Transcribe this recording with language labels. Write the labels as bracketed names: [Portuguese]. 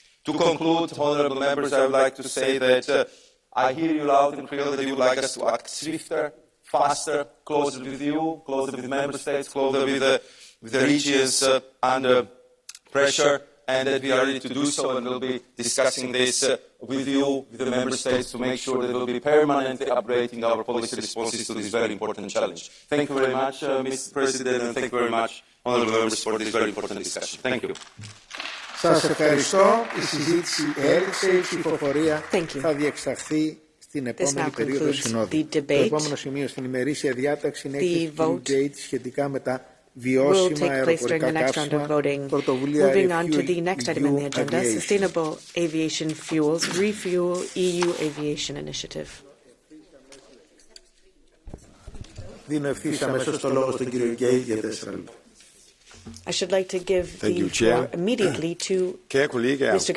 [English] To conclude, honourable members, I would like to say that I hear you loud and clear that you would like us to act swifter, faster, closer with you, closer with member states, closer with the regions under pressure, and that we are ready to do so, and we'll be discussing this with you, with the member states, to make sure that we'll be permanently upgrading our policy responses to this very important challenge. Thank you very much, Mr. President, and thank you very much, honourable members, for this very important discussion. Thank you. [Greek] Σας ευχαριστώ. Η συζήτηση έληξε. Η ψηφοφορία θα διεξαχθεί στην επόμενη περίοδο συνόδου. Το επόμενο σημείο στην ημερήσια διάταξη είναι η έκθεση του Gate σχετικά με τα βιώσιμα αεροπορικά καύσιμα, πρωτοβουλία [English] Moving on to the next item in the agenda, Sustainable Aviation Fuels, Refuel EU Aviation Initiative. [Greek] Δίνω ευθύς αμέσως το λόγο στον κύριο Γκέιτ για 4 λεπτά. [English] I should like to give the floor immediately to Mr.